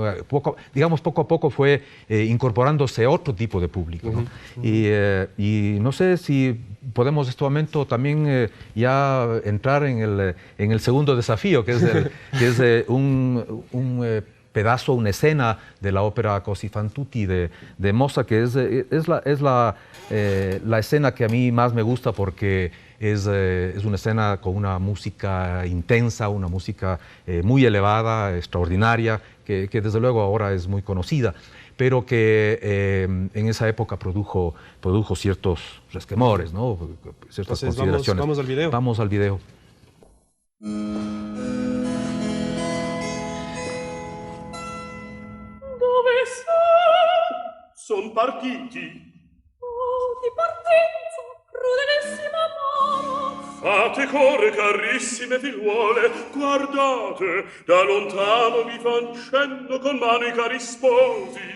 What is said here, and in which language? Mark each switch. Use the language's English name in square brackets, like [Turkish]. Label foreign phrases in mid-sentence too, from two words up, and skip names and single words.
[Spanish] Poco a poco fue incorporándose otro tipo de público, ¿no? Y no sé si podemos en este momento también ya entrar en el segundo desafío, que es un pedazo, una escena de la ópera Così fan tutti de Mozart, que es la escena que a mí más me gusta porque es una escena con una música intensa, una música muy elevada, extraordinaria, que desde luego ahora es muy conocida, pero que en esa época produjo ciertos resquemores, ¿no? Ciertas consideraciones. Vamos al video. Vamos al video. [Italian] Dove son partiti? Oh, di partenza, crudelissima mano. Fate corre, carissime figliuole, guardate, da lontano mi fan cenno con mano i cari sposi.